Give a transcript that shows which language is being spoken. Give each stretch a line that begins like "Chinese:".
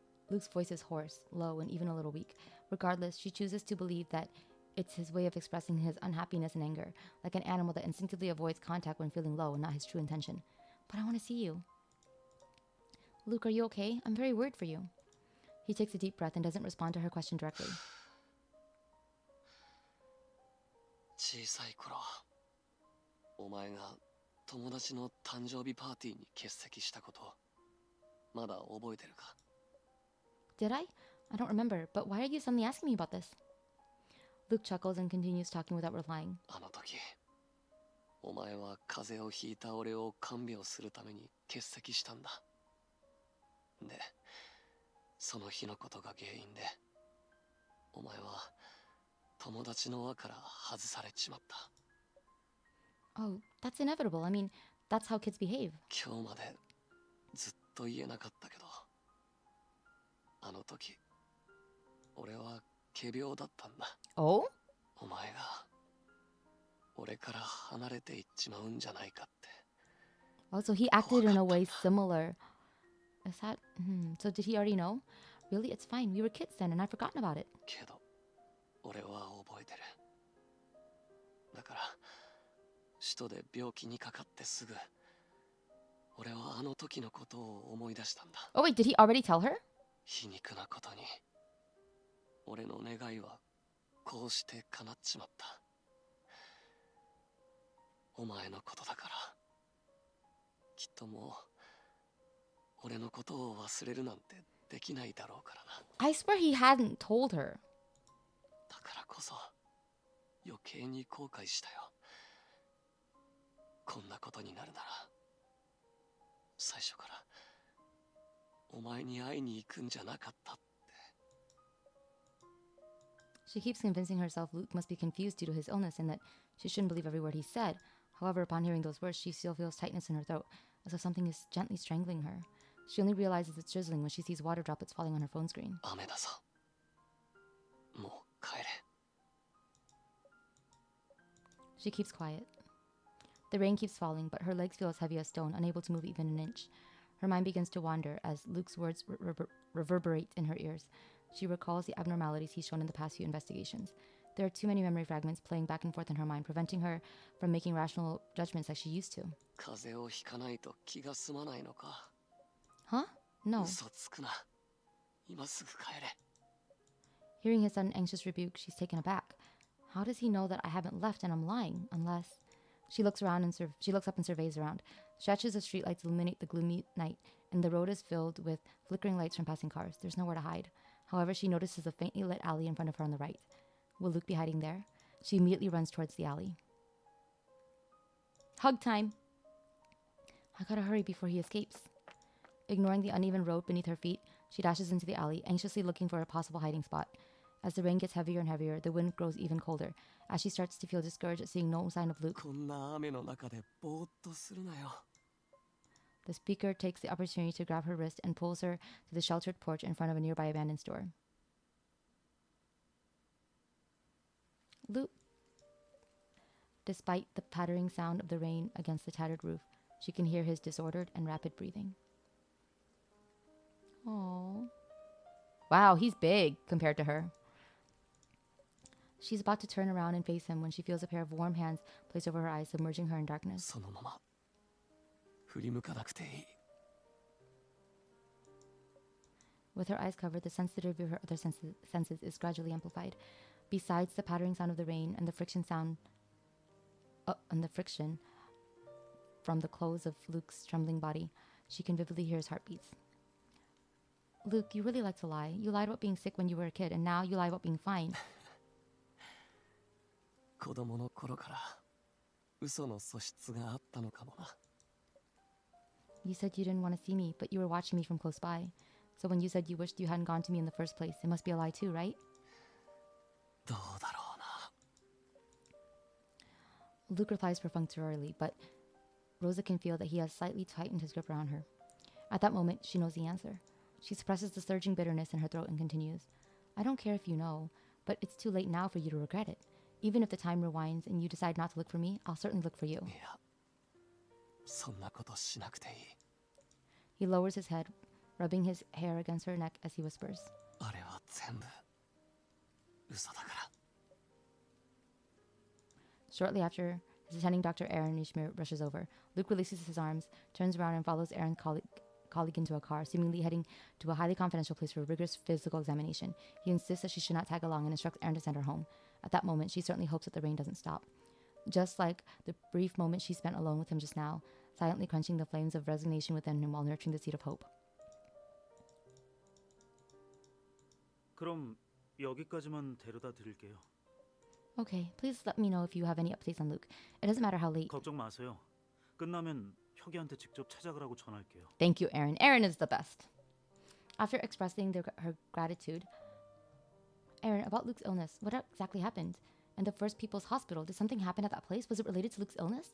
English: Luke's voice is hoarse, low, and even a little weak. Regardless, she chooses to believe that it's his way of expressing his unhappiness and anger, like an animal that instinctively avoids contact when feeling low and not his true intention. But I want to see you. Luke, are you okay? I'm very worried for you. He takes a deep breath and doesn't respond to her question directly.
Japanese: 小さい頃、お前が友達の誕生日パーティーに欠席したこと、まだ覚えてるか？
English: Did I? I don't remember, but why are you suddenly asking me about this? Luke chuckles and continues talking without replying.
Japanese: あの時、お前は風邪をひいた俺を看病するために欠席したんだ。で、その日のことが原因で、お前は友達の輪から外されちまった。
English: Oh, that's inevitable. I mean, that's how kids behave.
Japanese: 今日までずっと言えなかったけど、あの時、俺は仮病だったんだ。
English: Oh?
Japanese: お前が俺から離れていっちまうんじゃないかって。
English: Oh, so he acted in a way similar. Is that... So did he already know? Really? It's fine. We were kids then, and I've forgotten about it.
Japanese: けど、俺は覚えてる。だから、首都で病気にかかってすぐ、俺はあの時のことを思い出したんだ。
English: Oh, wait, did he already tell her?
Japanese: 皮肉なことに、俺の願いはこうして叶っちまった。お前のことだから、きっともう、俺のことを忘れるなんてできないだろうからな。
English: I swear he hadn't told her.
Japanese: だからこそ、余計に後悔したよ。こんなことになるなら、最初から、お前に会いに行くんじゃなかったって。
English: She keeps convincing herself Luke must be confused due to his illness and that she shouldn't believe every word he said. However, upon hearing those words, she still feels tightness in her throat, as if something is gently strangling her. She only realizes it's drizzling when she sees water droplets falling on her phone screen.
Japanese: 雨だぞ。もう帰れ。
English: She keeps quiet. The rain keeps falling, but her legs feel as heavy as stone, unable to move even an inch. Her mind begins to wander as Luke's words reverberate in her ears. She recalls the abnormalities he's shown in the past few investigations. There are too many memory fragments playing back and forth in her mind, preventing her from making rational judgments like she used to.
Japanese: 風邪をひかないと気が済まないのか。
English: Huh? No.
Japanese: 嘘つくな。今すぐ帰れ。
English: Hearing his sudden anxious rebuke, she's taken aback. How does he know that I haven't left and I'm lying? Unless... She looks around and she looks up and surveys around. Stretches of streetlights illuminate the gloomy night, and the road is filled with flickering lights from passing cars. There's nowhere to hide. However, she notices a faintly lit alley in front of her on the right. Will Luke be hiding there? She immediately runs towards the alley. Hug time! I gotta hurry before he escapes. Ignoring the uneven road beneath her feet, she dashes into the alley, anxiously looking for a possible hiding spot. As the rain gets heavier and heavier, the wind grows even colder. As she starts to feel discouraged at seeing no sign of Luke,
Japanese: こんな雨の中でぼーっとするなよ。
English: the speaker takes the opportunity to grab her wrist and pulls her to the sheltered porch in front of a nearby abandoned store. Luke. Despite the pattering sound of the rain against the tattered roof, she can hear his disordered and rapid breathing. Oh. Wow, he's big compared to her. She's about to turn around and face him when she feels a pair of warm hands placed over her eyes, submerging her in darkness.
Japanese: そのまま振り向かなくていい。
English: With her eyes covered, the sensitivity of her other senses is gradually amplified. Besides the pattering sound of the rain and the friction from the clothes of Luke's trembling body, she can vividly hear his heartbeats. Luke, you really like to lie. You lied about being sick when you were a kid, and now you lie about being fine.
Japanese: 子供の頃から嘘の素質があったのかもな。
English: You said you didn't want to see me, but you were watching me from close by. So when you said you wished you hadn't gone to me in the first place, it must be a lie too, right?
Japanese: どうだろうな。
English: Luke replies perfunctorily, but Rosa can feel that he has slightly tightened his grip around her. At that moment, she knows the answer. She suppresses the surging bitterness in her throat and continues. I don't care if you know, but it's too late now for you to regret it. Even if the time rewinds and you decide not to look for me, I'll certainly look for you.
Japanese: いや、そんなことしなくていい。
English: He lowers his head, rubbing his hair against her neck as he whispers.
Japanese: あれは全部嘘だから。
English: Shortly after, his attending Dr. Aaron Nishmir rushes over. Luke releases his arms, turns around, and follows Aaron's colleague into a car, seemingly heading to a highly confidential place for a rigorous physical examination. He insists that she should not tag along and instructs Aaron to send her home. At that moment, she certainly hopes that the rain doesn't stop. Just like the brief moment she spent alone with him just now, silently quenching the flames of resignation within him while nurturing the seed of hope.
Korean: 그럼 여기까지만 데려다 드릴게요.
English: Okay, please let me know if you have any updates on Luke. It doesn't matter how late.
Korean: 걱정 마세요. 끝나면 혁이한테 직접 찾아가라고 전할게요.
English: Thank you, Aaron. Aaron is the best. After expressing her gratitude, Aaron, about Luke's illness, what exactly happened? And the First People's Hospital, did something happen at that place? Was it related to Luke's illness?